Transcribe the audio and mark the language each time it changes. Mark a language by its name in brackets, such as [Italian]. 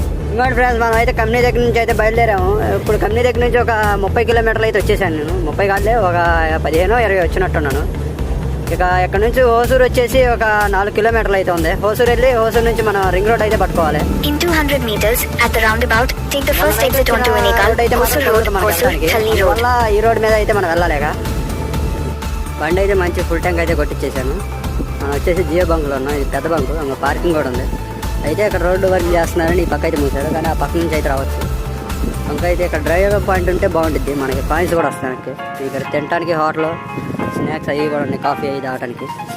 [Telugu] ఇంకోటి ఫ్రెండ్స్, మనం అయితే కంపెనీ దగ్గర నుంచి అయితే బయలుదేరాము. ఇప్పుడు కంపెనీ దగ్గర నుంచి ఒక 30 కిలోమీటర్లు అయితే వచ్చేసాను నేను. 30 కాదులే, ఒక 15-20 వచ్చినట్టున్నాను. ఇక ఇక్కడ నుంచి హోసూరు వచ్చేసి ఒక 4 కిలోమీటర్లు అయితే ఉంది. హోసూరు వెళ్ళి హోసూరు నుంచి మనం రింగ్ రోడ్ అయితే పట్టుకోవాలి. [English] In 200 meters at the roundabout, take the first exit onto Unikal, Hosur Road, Hosur, Thalli Road. [Telugu] మళ్ళీ ఈ రోడ్ మీద అయితే మనం వెళ్ళాలిగా. బండి అయితే మంచి ఫుల్ ట్యాంక్ అయితే కొట్టించేసాను. మనం వచ్చేసి జియో బంకులో ఉన్నాం. ఇది పెద్ద బంకు, ఇంకా పార్కింగ్ కూడా ఉంది. అయితే ఇక్కడ రోడ్డు వర్క్ చేస్తున్నారని ఈ పక్క అయితే మూసారు, కానీ ఆ పక్క నుంచి అయితే రావచ్చు. ఇంకా అయితే ఇక్కడ డ్రైవర్ పాయింట్ ఉంటే బాగుంటుంది. మనకి పాయింట్స్ కూడా వస్తానికి. ఇక్కడ తినడానికి హోటల్ స్నాక్స్ అవి కూడా ఉన్నాయి, కాఫీ అవి తాగడానికి.